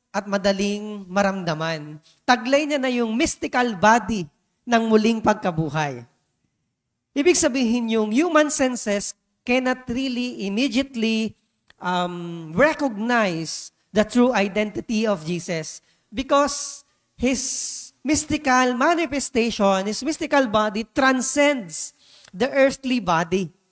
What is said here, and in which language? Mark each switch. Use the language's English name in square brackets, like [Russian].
[Filipino] at madaling maramdaman. Taglay niya na yung mystical body ng muling pagkabuhay. Ibig sabihin yung [English] human senses cannot really immediately recognize the true identity of Jesus because His mystical manifestation, His mystical body transcends the earthly body.